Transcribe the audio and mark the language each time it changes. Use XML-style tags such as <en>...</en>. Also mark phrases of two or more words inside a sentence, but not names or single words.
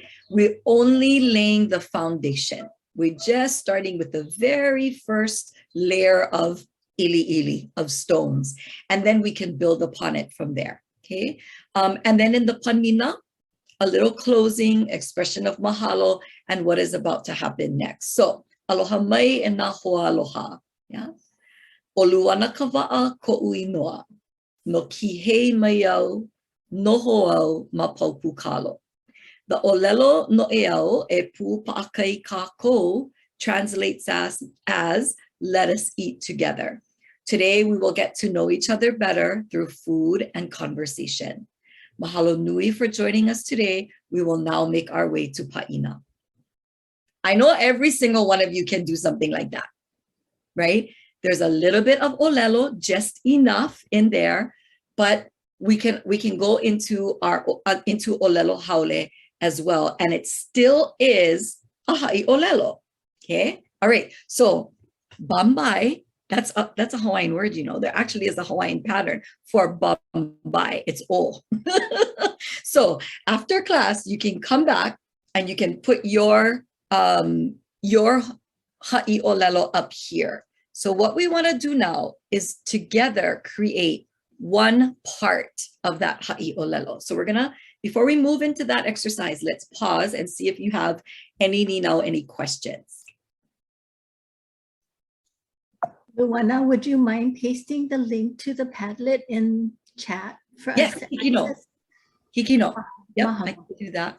<en>We're only laying the foundation. We're just starting with the very first layer of ili, of stones. And then we can build upon it from there, okay? And then in the Panina, a little closing expression of mahalo and what is about to happen next. So,</en> <haw>aloha mai e nā hoa aloha, yeah? O Luana kawaʻa koʻu inoa, no kihei mai au, noho au ma paupu kalo.</haw> <en>The</en> <haw>ʻŌlelo Noʻeau e pu paʻakai kākou</haw> <en>translates as let us eat together. Today, we will get to know each other better through food and conversation.</en> <haw>Mahalo nui</haw> <en>for joining us today. We will now make our way to Paʻina. I know every single one of you can do something like that, right? There's a little bit of ʻŌlelo, just enough in there, but we can go into into</en> <haw>ʻŌlelo haole</haw> <en>as well, and it still is a</en> <haw>haʻi ʻŌlelo.</haw> <en>Okay, all right. So bambai. That's a Hawaiian word, you know. There actually is a Hawaiian pattern for bambai. It's o. So after class, you can come back and you can put your</en> <haw>haʻi ʻŌlelo</haw> <en>up here. So what we want to do now is together create one part of that</en> <haw>haʻi ʻŌlelo.</haw> <en>So we're gonna, before we move into that exercise, let's pause and see if you have any questions. Luana, would you mind pasting the link to the Padlet in chat for us? Yes, Hikino. Yep, I can do that.</en>